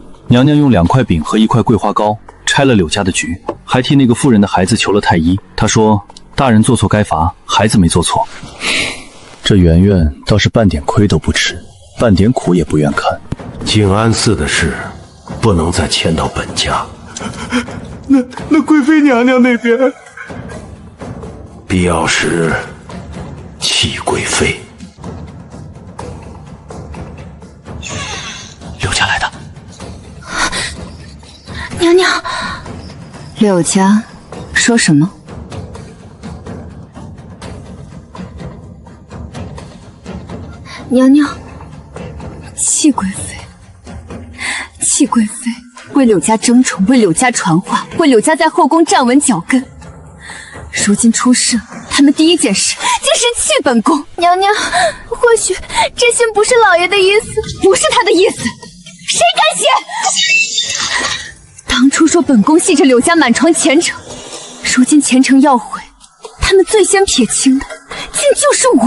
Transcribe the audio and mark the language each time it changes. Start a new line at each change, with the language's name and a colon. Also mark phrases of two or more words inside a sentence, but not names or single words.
Chinese: 娘娘用2塊饼和1塊桂花糕拆了柳家的局，還替那個婦人的孩子求了太醫。她說大人做錯該罰，孩子沒做錯。這媛媛倒是半點虧都不吃，半點苦也不願看。靜安寺的事不能再牽到本家。那貴妃娘娘那邊，必要時棄貴妃。柳家來的。娘娘，柳家說什麼？娘娘，弃貴妃，弃貴妃，為柳家爭寵，為柳家傳話，為柳家在後宮站穩腳跟。如今出事了，他們第一件事竟是棄本宮。娘娘，或許這信不是老爺的意思，不是他的意思，誰敢寫？當初說本宮系着柳家滿床前程，如今前程要毀，他們最先撇清的竟就是我。